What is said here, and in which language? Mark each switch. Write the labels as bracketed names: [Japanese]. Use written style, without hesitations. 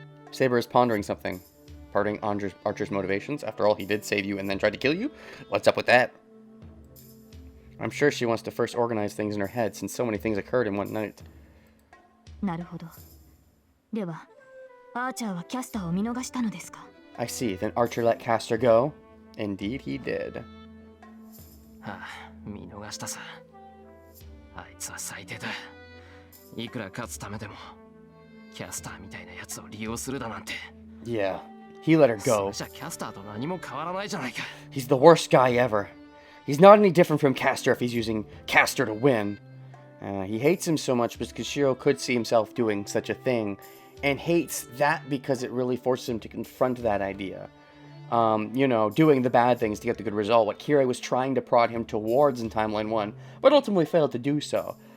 [English] Saber is pondering something. Pondering Archer's motivations. After all, he did save you and then tried to kill you? What's up with that? I'm sure she wants to first organize things in her head since so many things occurred in one night. [Japanese] なるほど。では、アーチャーはキャスターを見逃したのですか？ [English] I see. Then Archer let Castor go. Indeed he did. [Japanese] はあ、見逃したさ。あいつは最低だ。いくら勝つためでも、キャスターみたいなやつを利用するだなんて。 [English] Yeah, he let her そ go. [Japanese] れじゃキャスターと何も変わらないじゃないか。 [English] He's the worst guy ever. He's not any different from Castor if he's using Castor to win. He hates him so much because Shiro could see himself doing such a thing, and hates that because it really forces him to confront that idea. You know, doing the bad things to get the good result, what Kirei was trying to prod him towards in Timeline 1, but ultimately failed to do so.